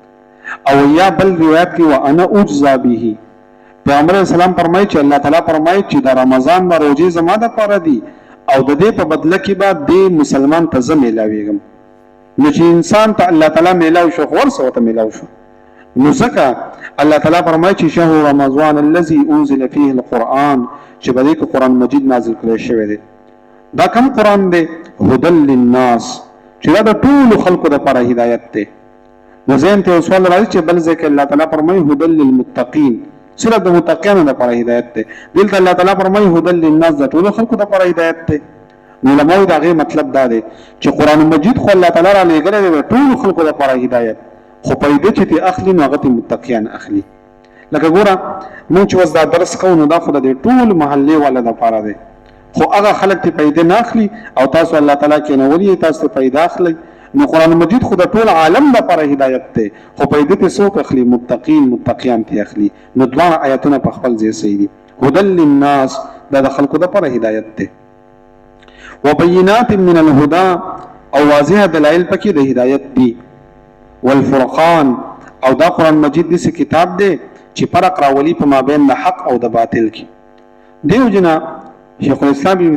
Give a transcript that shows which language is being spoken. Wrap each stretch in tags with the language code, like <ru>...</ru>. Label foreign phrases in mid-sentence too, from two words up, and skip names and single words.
<ps>او یا بل روایت کې</ps> <ar>وانا اجزا به،</ar> <ps>پیغمبر اسلام فرمایي چې الله تعالی فرمایي چې د رمضان د روزې زما د پاره دی، او د دې په بدله کې به د مسلمان ته زه میلاویږم. نو چې انسان ته الله تعالی میلاو شو خو ورسره ته میلاو شو. نو ځکه الله تعالی فرمایي چې</ps> <ar>شهر رمضان الذي انزل فيه القرآن،</ar> <ps>چې په دې کې قرآن مجید نازل کړی شوی دی. دا کوم قرآن دی؟</ps> <ar>هدى للناس،</ar> <ps>چې دا د ټولو خلکو لپاره هدایت دی. نو ذهن ته سوال راځي چې بل ځکه الله تعالی فرمایي</ps> <ar>هدى للمتقین،</ar> <ps>صرف د متقینو لپاره هدایت دی. دلته الله تعالی فرمایي</ps> <ar>هدى للناس،</ar> <ps>د ټولو خلکو لپاره هدایت دی. نو علماء دا غي مطلب دا دی چې قرآن مجید خو الله تعالی را لېږلی دی ټولو خلکو لپاره هدایت، خو پیدا چې تی اخلي نو هغه متقین اخلي. لکه ګوره مونږ چې وس دا درس کوو نو دا خو د ټول محلې والا لپاره دی، خو هغه خلک ته پیدا نه اخلي او تاسو الله تعالی کې نه ولي تاسو پیدا اخلي. نو قرآن مجید خو د ټول عالم لپاره هدایت دی، خو پیدا ته څوک اخلي؟ متقین، متقیان ته اخلي. نو دوه آیاتونه په خپل ځای صحیح دي.</ps> <ar>هدى للناس</ar> <ps>دا د خلقو دپاره هدایت دی</ps> <ar>وبینات من الهدى</ar> <ps>او واضح دلائل پکې د هدایت دی والفرقان او دا قرآن مجید داسې کتاب دی چې فرق راولي په مابین د حق او د باطل کې دیو جنا شیخ الاسلام ابن</ps>